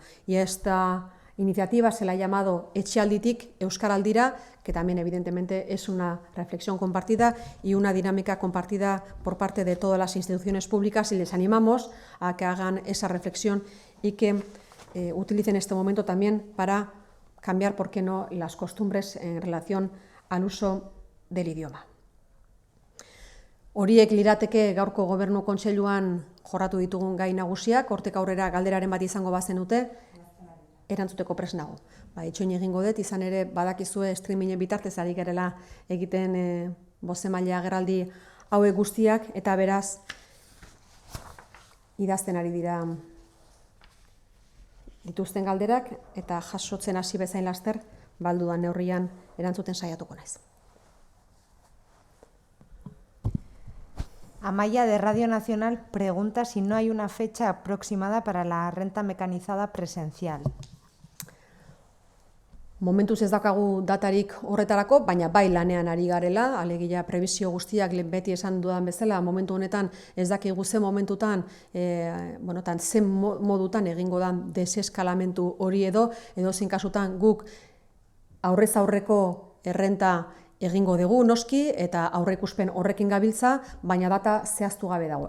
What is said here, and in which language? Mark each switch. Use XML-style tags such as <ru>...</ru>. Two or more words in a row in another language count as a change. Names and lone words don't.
<es>Y esta iniciativa se la ha llamado Etxealditik Euskaraldira, que también evidentemente es una reflexión compartida y una dinámica compartida por parte de todas las instituciones públicas y les animamos a que hagan esa reflexión y que utilicen este momento también para cambiar, ¿por qué no?, las costumbres en relación al uso del idioma.</es> <eu>Horiek lirateke gaurko Gobernu Kontseiluan jorratu ditugun gai nagusiak, hortik aurrera galderaren bat izango bazenute, erantzuteko prest nago. Itxoin egingo dut, izan ere badakizue streamingen bitartez ari garela egiten bozemaile agerraldi hauek guztiak, eta beraz idazten ari dira dituzten galderak, eta jasotzen hasi bezain laster, baldudan neurrian erantzuten saiatuko naiz.</eu> <es>Amaya de Radio Nacional pregunta si no hay una fecha aproximada para la renta mecanizada presencial.</es> <eu>Momentuz ez daukagu datarik horretarako, baina bai lanean ari garela, alegia prebizio guztiak beti esan dudan bezala, momentu honetan ez dakigu ze momentutan, zen modutan egingo dan deseskalamentu hori edo zein kasutan guk aurrez aurreko errenta egingo dugu noski eta aurreikuspen horrekin gabiltza, baina data zehaztu gabe dago.</eu>